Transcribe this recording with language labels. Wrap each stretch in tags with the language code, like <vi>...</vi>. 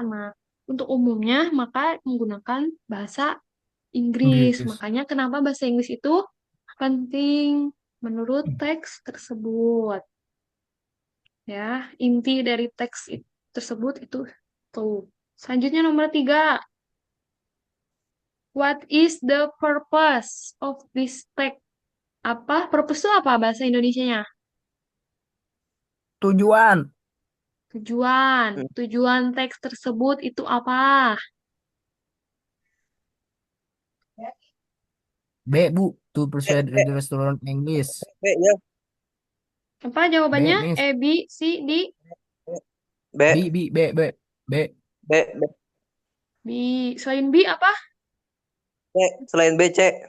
<id>Nah, untuk umumnya maka menggunakan bahasa Inggris. Inggris. Makanya kenapa bahasa Inggris itu penting menurut teks tersebut. Ya, inti dari teks tersebut itu tuh. Selanjutnya nomor 3.</id> <en>What is the purpose of this text?</en> <id>Apa? Purpose itu apa bahasa Indonesianya? Tujuan. Tujuan. Tujuan teks tersebut itu apa? B, Bu.</id> <en>To persuade readers to learn English.</en> <id>Ya, Apa B, jawabannya? Miss. A, B, C, D? B, B. B, B, B. Selain B apa? C. Selain B, C.</id>